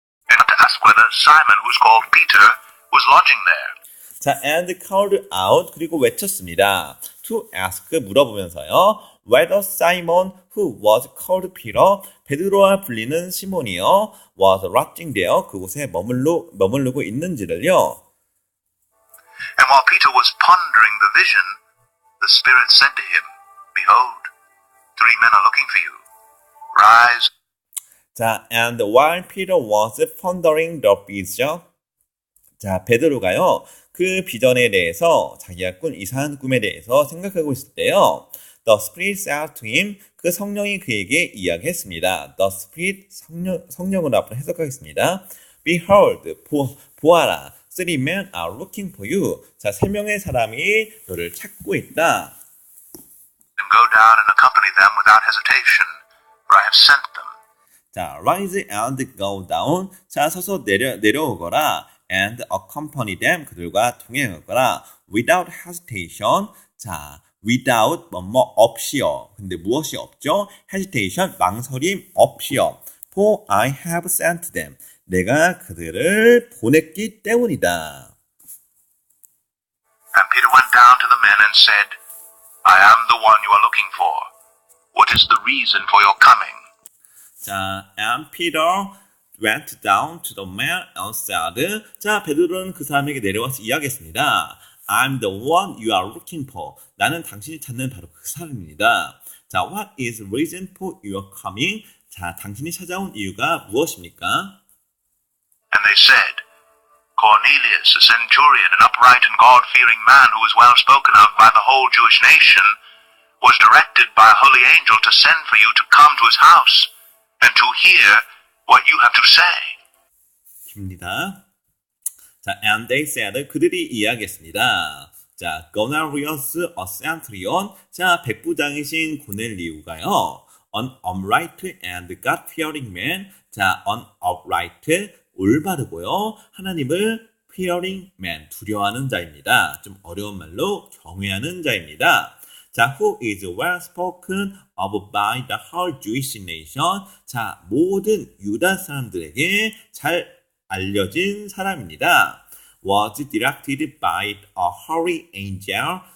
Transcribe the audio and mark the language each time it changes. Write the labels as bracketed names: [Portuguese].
[English] And to ask whether Simon, who's called Peter, was lodging there. 자, and called out. [Korean] 그리고 외쳤습니다. [English] To ask [Korean] 물어보면서요. [English] Whether Simon, who was called Peter, [Korean] 베드로와 불리는 시몬이요, [English] was lodging there. [Korean] 그곳에 머무르고 있는지를요. [English] And while Peter was pondering the vision, the Spirit said to him, Behold, 3 men are looking for you. Rise. 자, and while Peter was pondering the vision. [Korean] 자, 베드로가요. 그 비전에 대해서 자기가 꾼 이상한 꿈에 대해서 생각하고 있을 때요. [English] The Spirit said to him. [Korean] 그 성령이 그에게 이야기했습니다. [English] The Spirit [Korean] 성령으로 앞으로 해석하겠습니다. [English] Behold, 보아라. 3 men are looking for you. [Korean] 자, 3명의 사람이 너를 찾고 있다. [English] And go down and accompany them without hesitation, for I have sent them. 자, rise and go down. 자, [Korean] 서서 내려오거라. [English] And accompany them. [Korean] 그들과 동행하거라. [English] Without hesitation. [Korean] 자, without 없이요. 근데 무엇이 없죠? hesitation 망설임 없이요. [English] For I have sent them. [Korean] 내가 그들을 보냈기 때문이다. [English] And Peter went down to the men and said, I am the one you are looking for. What is the reason for your coming? 자, and Peter went down to the man and said. [Korean] 자, 베드로는 그 사람에게 내려와서 이야기했습니다. [English] I'm the one you are looking for. [Korean] 나는 당신이 찾는 바로 그 사람입니다. [English] 자, what is the reason for your coming? [Korean] 자, 당신이 찾아온 이유가 무엇입니까? [English] And they said, Cornelius, a centurion, an upright and God-fearing man who was well spoken of by the whole Jewish nation, was directed by a holy angel to send for you to come to his house and to hear what you have to say. [Korean] 입니다. [English] 자, and they said. [Korean] 그들이 이야기했습니다. [English] 자, Cornelius, a centurion. [Korean] 자, 백부장이신 고넬리우가요. [English] An upright and God-fearing man. [Korean] 자, [English] an upright. [Korean] 올바르고요. 하나님을 [English] fearing man, [Korean] 두려워하는 자입니다. 좀 어려운 말로 경외하는 자입니다. [English] 자, who is well spoken of by the whole Jewish nation. [Korean] 자, 모든 유다 사람들에게 잘 알려진 사람입니다. [English] Was directed by a holy angel.